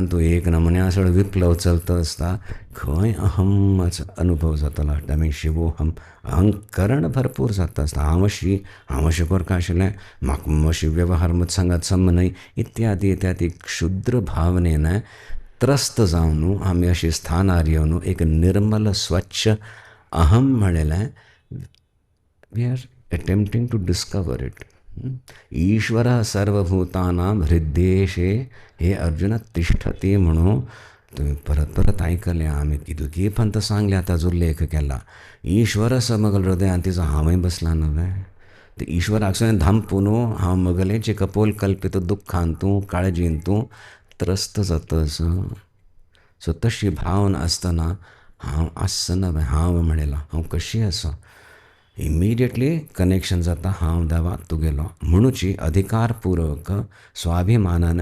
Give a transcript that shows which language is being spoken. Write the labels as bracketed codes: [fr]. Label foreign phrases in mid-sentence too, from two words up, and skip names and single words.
[kok] तूं एक नमुन्यासो विप्लव चलता आसता खंय अहमाचो अनुभव जातालो आमी शिवोहम अहंकरण भरपूर जाता आसता हांव अशें करता आशिल्लें म्हाका अशी वेव्हार मत सांगात सम न्हय इत्यादी इत्यादी क्षुद्र भावनेन त्रस्त जावन आमी अशी स्थानार येवन एक निर्मल स्वच्छ अहम म्हणलेलें [en] we are attempting to discover it. [sa] ईश्वर सर्वभूतानां हृद्देशे हे अर्जुन तिष्ठति [kok] म्हणून तुम्ही परत परत आयकलें आमी कितूकी पंत सांगल्या ताजो लेख केला ईश्वर आसा मगल हृदयान तिचो हांवय बसला नव्हे ते ईश्वराक सुद्दां धांपून हांव मगलेचे कपोल कल्पित दुख्खान तूं काळजीन तूं त्रस्त जातस सो तशी भावन आसतना हांव आसना हांव म्हणला हांव कशी आसा [en] immediately connection [kok] जाता हांव देवा तुगेलो म्हणूची अधिकारपूर्वक स्वाभिमानाने